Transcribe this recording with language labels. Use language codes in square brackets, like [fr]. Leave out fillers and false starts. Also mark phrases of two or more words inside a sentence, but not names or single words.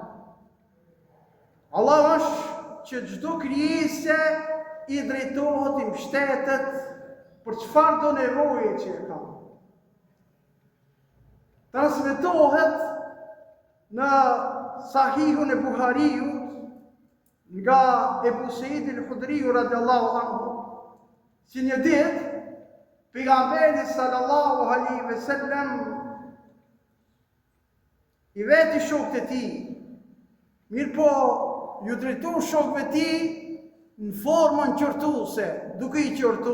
[sq] Allah është që çdo krijesë i drejtohet, i mbështetet për çfarë do nevoje që e ka. Transmetohet në Sahihun e Buhariut nga Ebu Sa'id al-Khudri [ar] رضي الله عنه, [sq] si një ditë pejgamberi [ar] صلى الله عليه وسلم [sq] i veti shokët e tij, mirë po ju drejton shokëve të tij në formën qortuese, duke i qortu.